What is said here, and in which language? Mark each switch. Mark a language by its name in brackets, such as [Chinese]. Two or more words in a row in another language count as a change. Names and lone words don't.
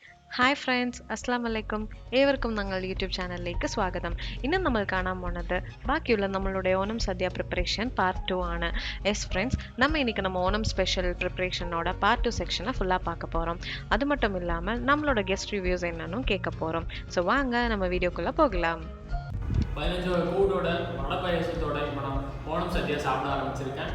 [English] Hi friends [Arabic] السلام عليكم [Malayalam] ഏവർക്കും ഞങ്ങൾ യൂട്യൂബ് ചാനലിലേക്ക് സ്വാഗതം. ഇന്ന് നമ്മൾ കാണാൻ പോണത് ബാക്കിയുള്ള നമ്മളുടെ ഓണം സദ്യ [English] preparation part 2 [Malayalam] ആണ്. [English] Yes friends, [Tamil] நம்ம இன்னைக்கு நம்ம ஓணம் [English] special preparation-oda part 2 section-ai [Tamil] ஃபுல்லாக பார்க்க போகிறோம். அது மட்டும் இல்லாமல் நம்மளோட [English] guest reviews [Tamil] என்னன்னு கேட்க போகிறோம். ஸோ வாங்க நம்ம வீடியோக்குள்ளே போகலாம். 15 கூடோட வடை பாயசத்தோட இப்போ நான் ஓணம் சத்யா சாப்பிட ஆரம்பிச்சிருக்கேன்.